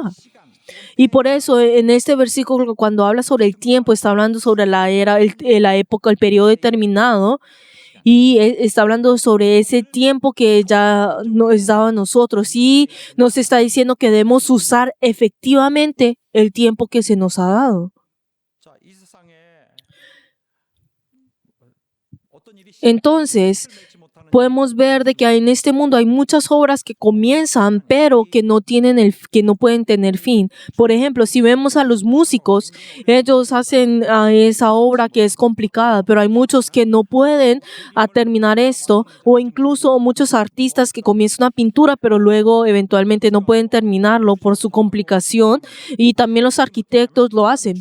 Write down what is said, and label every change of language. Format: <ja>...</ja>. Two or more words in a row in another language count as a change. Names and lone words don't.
<es>Y por eso en este versículo, cuando habla sobre el tiempo, está hablando sobre la era, la época, el periodo determinado, y está hablando sobre ese tiempo que ya nos daba a nosotros y nos está diciendo que debemos usar efectivamente el tiempo que se nos ha dado.</es> <ko>자, 이 세상에 어떤 일이</ko> <es>Entonces, podemos ver de que en este mundo hay muchas obras que comienzan, pero que no pueden tener fin. Por ejemplo, si vemos a los músicos, ellos hacen esa obra que es complicada, pero hay muchos que no pueden terminar esto, o incluso muchos artistas que comienzan una pintura, pero luego eventualmente no pueden terminarlo por su complicación, y también los arquitectos lo hacen.</es>